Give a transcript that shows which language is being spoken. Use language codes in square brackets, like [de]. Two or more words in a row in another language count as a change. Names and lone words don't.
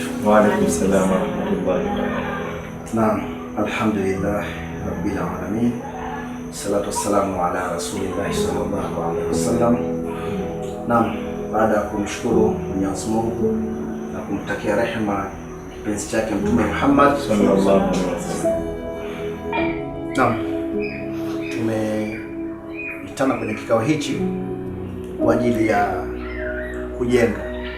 [ar] وعليكم السلام ورحمة الله وبركاته. نعم، الحمد لله رب العالمين. الصلاة والسلام على رسول الله صلى الله عليه وسلم. [sw] Naam, baada ya kumshukuru Mwenyezi Mungu na kumtakia rehema kipenzi chake Mtume Muhammad [ar] صلى الله عليه وسلم. [sw] Naam, tumeitana kwenye kikao hichi kwa ajili ya kujenga.